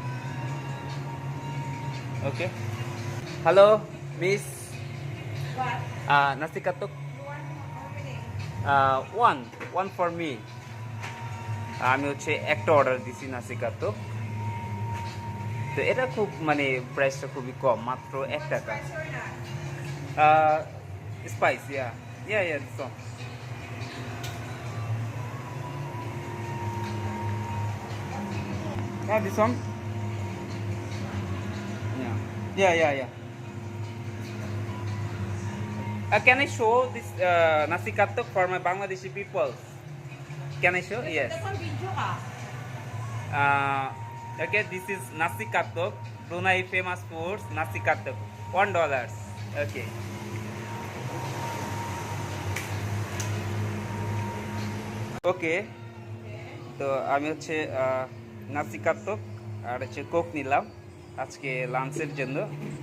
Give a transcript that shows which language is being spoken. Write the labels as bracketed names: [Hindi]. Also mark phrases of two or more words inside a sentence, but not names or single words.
[English] Okay, hello miss, nasi katok one one for me. [Bangla] আমি হচ্ছে একটা অর্ডার দিছি নাসি কাতক। তো এটা খুব মানে প্রাইসটা খুবই কম, মাত্র 1 টাকা। [English] Spice, yeah yeah yeah this one. Yeah, this one. Yeah. Yeah, yeah, yeah. Can I show this nasi katuk for my Bangladeshi people? Can I show? Yes. Okay, this is nasi katuk. Brunei famous foods, nasi katuk. $1. Okay. Okay. [Bangla] তো আমি হচ্ছে নাসি কাতক আর হচ্ছে কোক নিলাম আজকে লাঞ্চের জন্য।